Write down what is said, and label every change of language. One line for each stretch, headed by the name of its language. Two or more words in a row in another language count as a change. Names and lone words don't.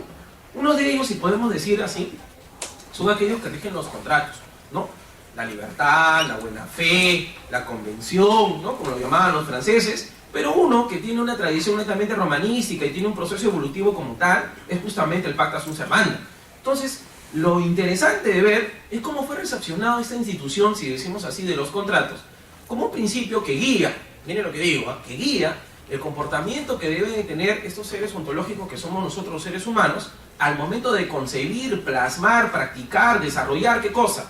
Spanish: Uno de ellos, si podemos decir así, son aquellos que rigen los contratos, ¿no? La libertad, la buena fe, la convención, ¿no? Como lo llamaban los franceses. Pero uno que tiene una tradición netamente romanística y tiene un proceso evolutivo como tal, es justamente el
Latin: pacta sunt servanda.
Spanish: Entonces, lo interesante de ver es cómo fue recepcionada esta institución, si decimos así, de los contratos, como un principio que guía, miren lo que digo, que guía el comportamiento que deben tener estos seres ontológicos que somos nosotros los seres humanos al momento de concebir, plasmar, practicar, desarrollar, ¿qué cosa?